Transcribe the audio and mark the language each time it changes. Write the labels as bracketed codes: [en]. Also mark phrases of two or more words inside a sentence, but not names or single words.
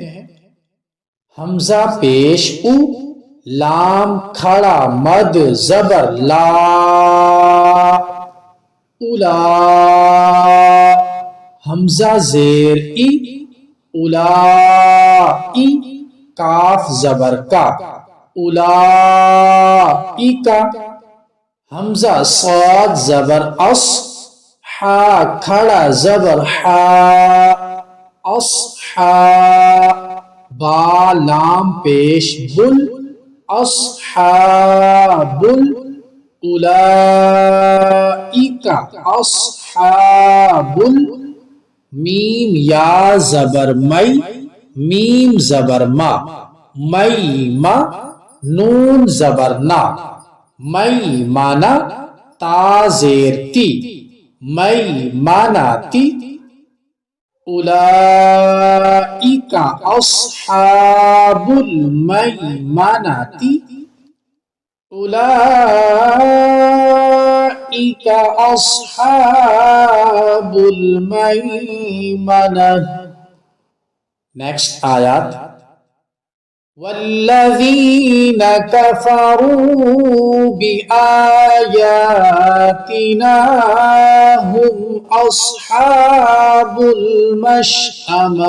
[ur] حمزہ پیش او، لام کھڑا مد زبر لا، اولا، حمزہ زیر ای، اولائی، کاف زبر کا، اولائکا، حمزہ صاد زبر اس، حا کھڑا زبر حا، اصحا، با لام پیش بل، اصحاب [ar] اولئک اصحاب [ur] میم یا زبر می، میم زبر ما، می ما، نون زبر نا، می مانا، تا زیر تی، می مانا تی، [ar] اولئک اصحاب المیمنۃ، اولئک اصحاب المیمنہ۔ نیکسٹ آیات، والذین کفروا بآیاتنا هم اصحاب المشأمہ۔